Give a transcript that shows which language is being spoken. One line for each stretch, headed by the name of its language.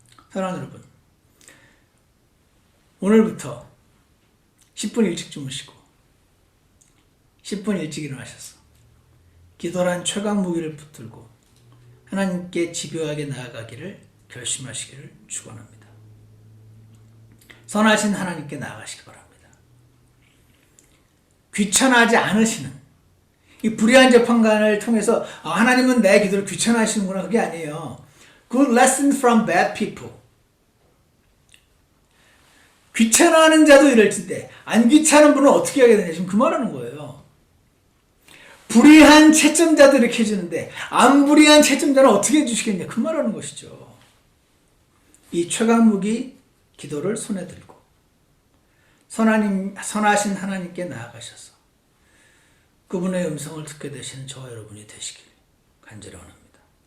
Korean: 사랑하는 여러분, 오늘부터 10분 일찍 주무시고 10분 일찍 일어나셔서 기도란 최강 무기를 붙들고 하나님께 집요하게 나아가기를 결심하시기를 축원합니다. 선하신 하나님께 나아가시기 바랍니다. 귀찮아하지 않으시는 이 불의한 재판관을 통해서 하나님은 내 기도를 귀찮아하시는구나, 그게 아니에요.
English: Good lesson from bad people.
Korean: 귀찮아하는 자도 이럴진데 안 귀찮은 분은 어떻게 하게 되냐, 지금 그 말하는 거예요. 불의한 채점자도 이렇게 해주는데 안 불의한 채점자는 어떻게 해주시겠냐, 그 말하는 것이죠. 이 최강무기 기도를 손에 들고 선하신 하나님께 나아가셔서 그분의 음성을 듣게 되시는 저와 여러분이 되시길 간절히 원합니다.